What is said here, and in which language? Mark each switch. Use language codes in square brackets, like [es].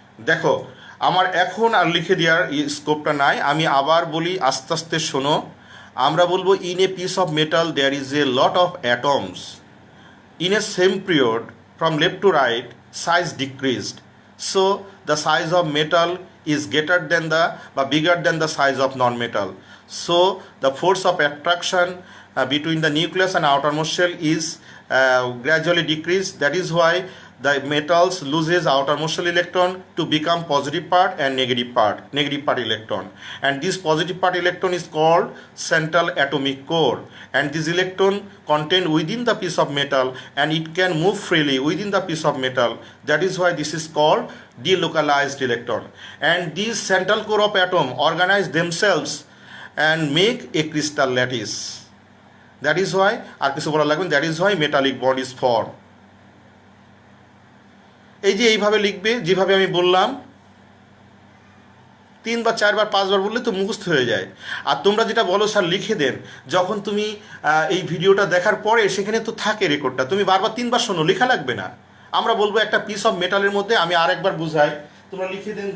[bn] দেখো, আমার এখন আর লিখে দেওয়ার স্কোপটা নাই, আমি আবার বলি, আস্তে আস্তে শোনো। আমরা বলবো [en] In a piece of metal there is a lot of atoms, in a same period from left to right size decreased, so the size of metal is greater than the bigger than the size of non-metal. So the force of attraction between the nucleus and outermost shell is gradually decreased. That is why the metals loses outermost shell electron to become positive part and negative part electron, and this positive part electron is called central atomic core, and this electron contained within the piece of metal and it can move freely within the piece of metal. That is why this is called delocalized electron, and these central core of atom organize themselves and make a crystal lattice. That is why [bn] আর কিছু বলা লাগবে, [en] that is why metallic bond is formed. [bn] এই যে এইভাবে লিখবে যেভাবে আমি বললাম, 3 বা 4 বার 5 বার বললে তো মুখস্থ হয়ে যায়। আর তোমরা যেটা বলো স্যার লিখে দেন, যখন তুমি এই ভিডিওটা দেখার পরে সেখানে তো থাকে রেকর্ডটা, তুমি বারবার 3 বার শোনো, লেখা লাগবে না। আমরা বলবো একটা পিস অফ মেটালের মধ্যে, আমি আরেকবার বুঝাই, তোমরা লিখে দেন।